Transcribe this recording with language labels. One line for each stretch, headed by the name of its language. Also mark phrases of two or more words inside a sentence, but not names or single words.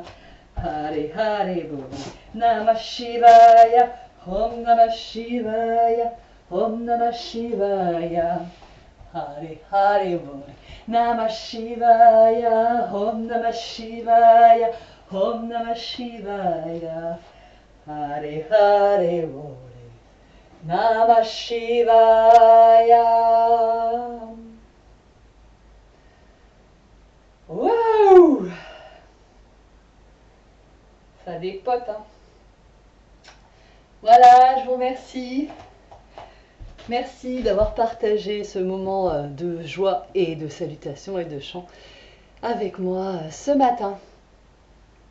Sanskrit: हरे हरे बोरे, नमः शिवाय, ॐ नमः शिवाय, ॐ नमः शिवाय, Om Namah Shivaya. हरे हरे बोरे, नमः शिवाय, ॐ नमः शिवाय, ॐ नमः शिवाय, Om Namah Shivaya. हरे हरे बोरे, नमः शिवाय.
French: Wow! Ça dépote, hein. Voilà, je vous remercie. Merci d'avoir partagé ce moment de joie et de salutation et de chant avec moi ce matin.